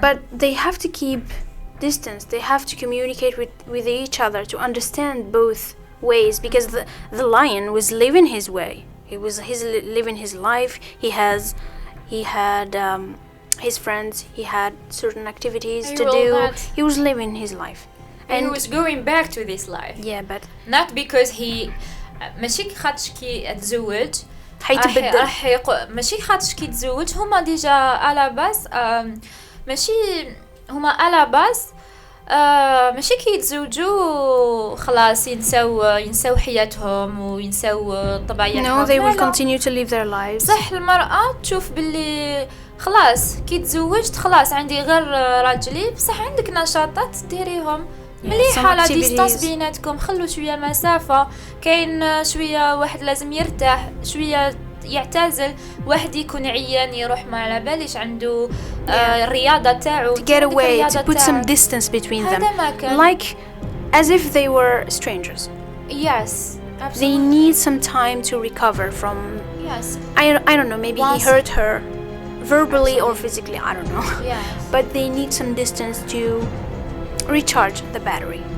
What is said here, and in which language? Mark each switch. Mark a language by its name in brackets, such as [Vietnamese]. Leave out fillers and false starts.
[English] But they have to keep distance. They have to communicate with each other to understand both ways, because the lion was living his way. He's living his life. He had his friends. He had certain activities to do. He was living his life. And he was going back to this life. Yeah, but not because he [Arabic] ماشي خاطش كي تزوج حيتبدل. ماشي خاطش كي تزوج هما ديجا على باس ماشي هما على باس ماشي كي يتزوجوا خلاص ينساو حياتهم وينساو طبيعتهم. [English] No, they will continue to live their lives. [Arabic] صح المرأة تشوف باللي خلاص كي تزوجت خلاص عندي غير راجلي، بصح عندك نشاطات ديريهم مليحة لا ديستانس بيناتكم، خلوا شوية مسافة، كاين شوية واحد لازم يرتاح شوية يعتزل، واحد يكون عيان يروح ما على باليش عنده الرياضة تاعو [English] to get away, to put some distance between them, like as if they were strangers. Yes, absolutely. They need some time to recover from. Yes. I don't know, maybe he hurt her verbally or physically, I don't know. Yes. But they need some distance to recharge the battery.